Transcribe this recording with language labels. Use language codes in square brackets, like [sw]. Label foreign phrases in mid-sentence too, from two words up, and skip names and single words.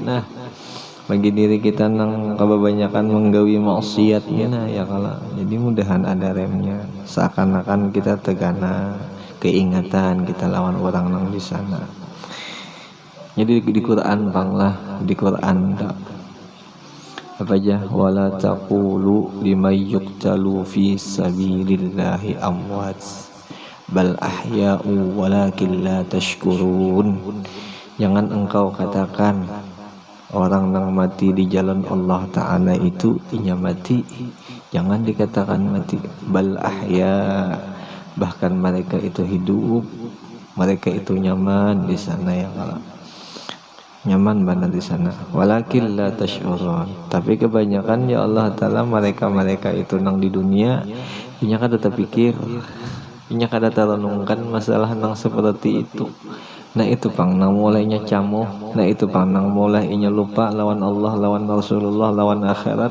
[bjn] Nah bagi diri kita nang kebanyakan menggawi maksiatnya, nah ya kalau jadi mudahan ada remnya, seakan-akan kita tegana keingatan kita lawan orang nang di sana. Jadi di Quran bang lah, di Quran apa aja, [ar] ولا تقولوا لمن يقتل في سبيل الله أموات بل أحياء ولكن لا تشكرون. [bjn] Jangan engkau katakan orang yang mati di jalan Allah Ta'ala itu inya mati, jangan dikatakan mati. [ar] بل أحياء, [bjn] bahkan mereka itu hidup, mereka itu nyaman di sana ya kalau nyaman banget di sana. [ar] ولكن لا تشعرون, [bjn] tapi kebanyakan ya Allah Ta'ala mereka itu nang di dunia inya kada terpikir, inya kada terenungkan masalah nang seperti itu. Nah itu pang nang mulainya camuh, nah itu pang nang mulai inya lupa lawan Allah, lawan Rasulullah, lawan akhirat.